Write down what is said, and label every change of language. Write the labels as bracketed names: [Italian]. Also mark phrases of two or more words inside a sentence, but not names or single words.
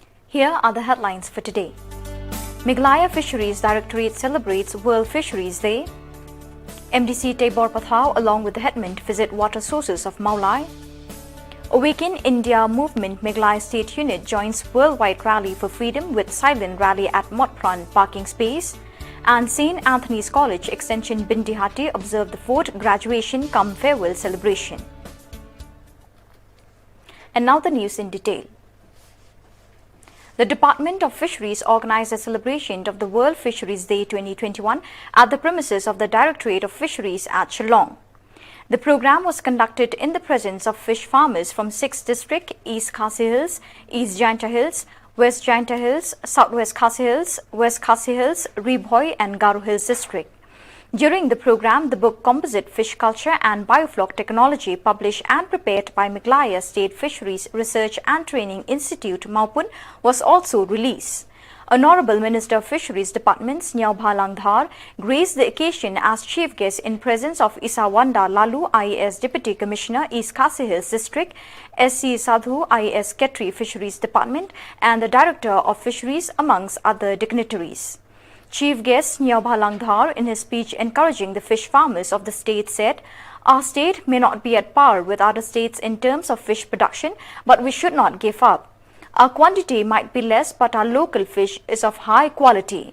[English] Here are the headlines for today. Meghalaya Fisheries Directorate celebrates World Fisheries Day. MDC Tabor Pathau along with the headman visit water sources of Meghalaya. Awaken India Movement Meghalaya State Unit joins worldwide rally for freedom with silent rally at Motpran parking space. And St. Anthony's College Extension Bindihati observed the 4th graduation cum farewell celebration. And now the news in detail. The Department of Fisheries organized a celebration of the World Fisheries Day 2021 at the premises of the Directorate of Fisheries at Shillong. The program was conducted in the presence of fish farmers from 6 districts: East Khasi Hills, East Jaintia Hills, West Jaintia Hills, Southwest Khasi Hills, West Khasi Hills, Ribhoi and Garu Hills district. During the program, the book Composite Fish Culture and Biofloc Technology, published and prepared by Meghalaya State Fisheries Research and Training Institute, Maupun, was also released. Honorable Minister of Fisheries Department Nyau Bhalang Dhar graced the occasion as chief guest in presence of Isawanda Lalu, IAS Deputy Commissioner, East Khasi Hills District, SC Sadhu, IAS Ketri Fisheries Department, and the Director of Fisheries, amongst other dignitaries. Chief guest Nyau Bhalang Dhar, in his speech encouraging the fish farmers of the state, said, "Our state may not be at par with other states in terms of fish production, but we should not give up. Our quantity might be less, but our local fish is of high quality.